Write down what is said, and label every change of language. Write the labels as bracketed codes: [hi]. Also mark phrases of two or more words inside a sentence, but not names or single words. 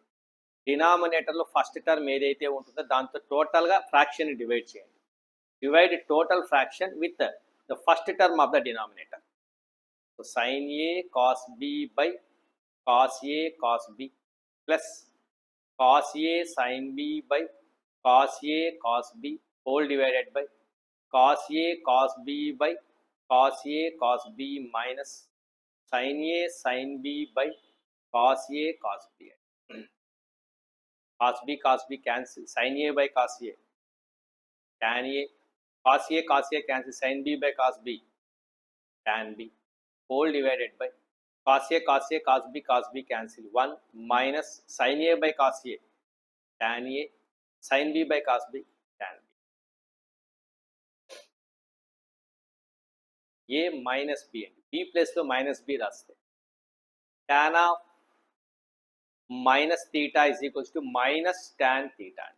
[te] డినామినేటర్లో [en] first term [te] ఏదైతే ఉంటుందో దాంతో టోటల్గా ఫ్రాక్షన్ని డివైడ్ చేయండి. [en] divide total fraction with the first term of the denominator. so sin A cos B by cos A cos B plus cos A sin B by cos A cos B whole divided by cos A cos B by cos A cos B minus sin A sin B by cos A cos B. cos B cancel, sin A by cos A, tan A, cos A cancel, sin B by cos B, tan B whole divided by cos A cos B cancel, 1 minus sin A by cos A, tan A, sin B by cos B, tan B. A minus B [te] అండి, [en] B ప్లేస్లో మైనస్ B రాస్తే tan of minus theta is equals to minus tan theta అండి.